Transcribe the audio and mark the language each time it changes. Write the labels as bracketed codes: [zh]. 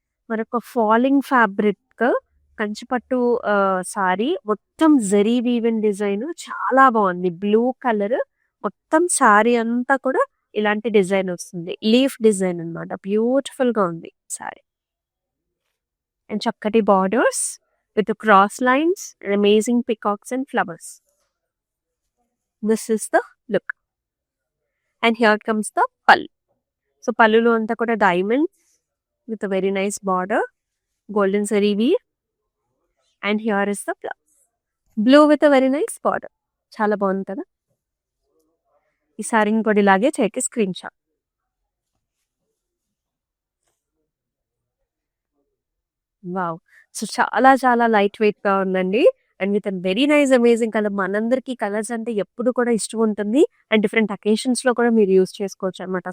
[te] మరొక falling fabric కంచిపట్టు sorry, మొత్తం zari woven design చాలా బాగుంది. బ్లూ కలర్ మొత్తం సారీ అంతా కూడా ఇలాంటి డిజైన్ వస్తుంది. లీఫ్ డిజైన్ అన్నమాట. బ్యూటిఫుల్ గా ఉంది సారీ. అండ్ చక్కటి borders [en] with the cross lines and amazing peacocks and flowers. This is the look. And here comes the pallu. So [te] pallulo anta kuda [en] diamonds with a very nice border, golden zari weave, and here is the blouse. Blue with a very nice border. [te] Chala బాగుంది కదా. ఈ సారీని కూడా ఇలాగే చేకి screen shot. Wow! So చాలా చాలా light వెయిట్‌గా ఉందండి. [en] And with very nice amazing colour. [te] మనందరికీ కలర్స్ అంటే ఎప్పుడు కూడా ఇష్టం ఉంటుంది. అండ్ డిఫరెంట్ అకేషన్స్‌లో కూడా మీరు యూజ్ చేసుకోవచ్చనమాట.